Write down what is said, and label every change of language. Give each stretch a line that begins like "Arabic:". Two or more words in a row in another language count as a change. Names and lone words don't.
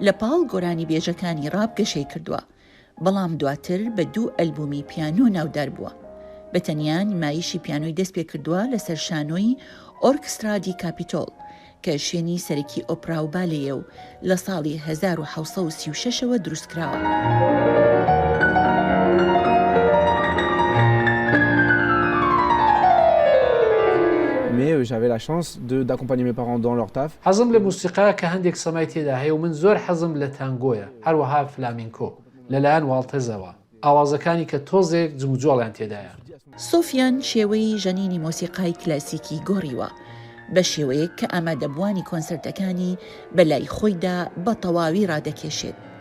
Central Kurdish: لە پاڵ گۆرانی بێژەکانی ڕاب گەشەی کردووە، بەڵام دواتر بە 2 ئەلبومی پیانۆ ناودار بووە. بەتەنیا نمایشی پیانۆی دەست پێ کردووە لەسەر شانۆی ئۆرکسترا دی کاپیتۆل کە شوێنی سەرەکی ئۆپرا و بالێیە و لە ساڵی 1936ەوە دروستکراوە.
French: Mais j'avais la chance d'accompagner mes parents dans leur taf.
Central Kurdish: حەزم لە موسیقا کە هەندێک سەمای تێدا هەیە و من زۆر حەزم لە تانگۆیە، هەروەها فلامینکۆ لەلایەن واڵتەزەوە، ئاوازەکانی کە تۆزێک جموجۆڵیان تێدایە. سۆفیان شێوەی ژەنینی مۆسیقای کلاسیکی گۆڕیوە بە شێوەیەک کە ئامادەبوانی کۆنسەرتەکانی بەلای خۆیدا بە تەواوی ڕادەکێشێت.